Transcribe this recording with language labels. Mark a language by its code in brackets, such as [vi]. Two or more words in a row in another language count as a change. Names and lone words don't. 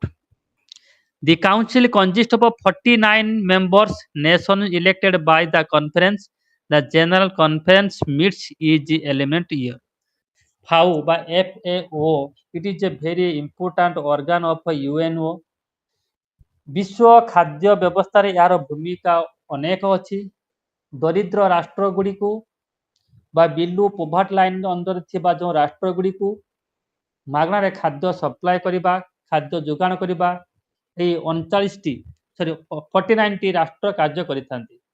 [en] The council consists of 49 members, nations elected by the conference. The general conference meets each element year. FAO by FAO, it is a very important organ of UNO. [or] ବିଶ୍ୱ ଖାଦ୍ୟ ବ୍ୟବସ୍ଥାରେ ଏହାର ଭୂମିକା ଅନେକ ଅଛି। ଦରିଦ୍ର ରାଷ୍ଟ୍ରଗୁଡ଼ିକୁ ବା [en] below poverty line under [or] ଥିବା ଯେଉଁ ରାଷ୍ଟ୍ରଗୁଡ଼ିକୁ ମାଗଣାରେ ଖାଦ୍ୟ ସପ୍ଲାଏ କରିବା, ଖାଦ୍ୟ ଯୋଗାଣ କରିବା, ଏହି 49ଟି ରାଷ୍ଟ୍ର କାର୍ଯ୍ୟ କରିଥାନ୍ତି।